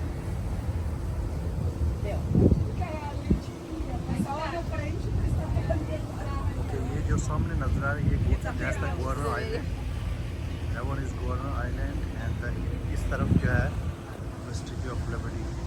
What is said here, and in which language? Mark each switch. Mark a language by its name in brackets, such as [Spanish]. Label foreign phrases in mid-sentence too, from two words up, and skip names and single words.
[Portuguese] Deu. [Hindi] ये जो सामने नजर आ रही है ये गवर्नर आइलैंड, [English] that one is [Hindi] गवर्नर आइलैंड एंड इस तरफ जो है स्टैचू ऑफ लिबर्टी।